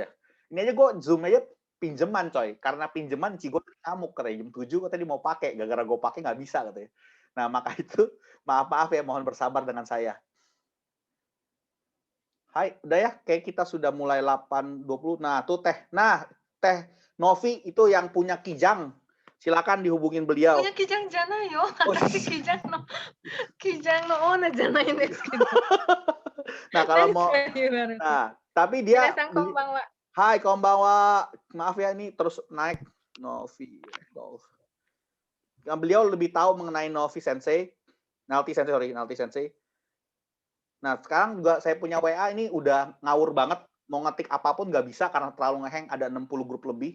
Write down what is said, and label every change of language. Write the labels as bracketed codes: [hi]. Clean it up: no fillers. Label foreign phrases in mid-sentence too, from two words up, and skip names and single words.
[id] Ini aja gue Zoom aja pinjeman coy, karena pinjeman Cigo ngamuk katanya jam 7 katanya dia mau pakai, gara-gara gue pakai nggak bisa katanya. Nah, maka itu maaf ya, mohon bersabar dengan saya. Hai, udah ya, kayak kita sudah mulai 8.20. Nah, tuh Teh. Nah, Teh Novi itu yang punya Kijang. Silakan dihubungin beliau. [ja] いや、kijang じゃないよ。私 kijang の owner じゃないですけど. [id] Nah, kalau mau Nah, nah, tapi dia [ja] 皆さんこんばんは. [id] Hai, konbanwa. Maaf ya, ini terus naik Novi. Nah, beliau lebih tahu mengenai Novi Sensei. Nalti Sensei. Nah, sekarang juga saya punya WA ini udah ngawur banget. Mau ngetik apapun nggak bisa karena terlalu ngeheng, ada 60 grup lebih.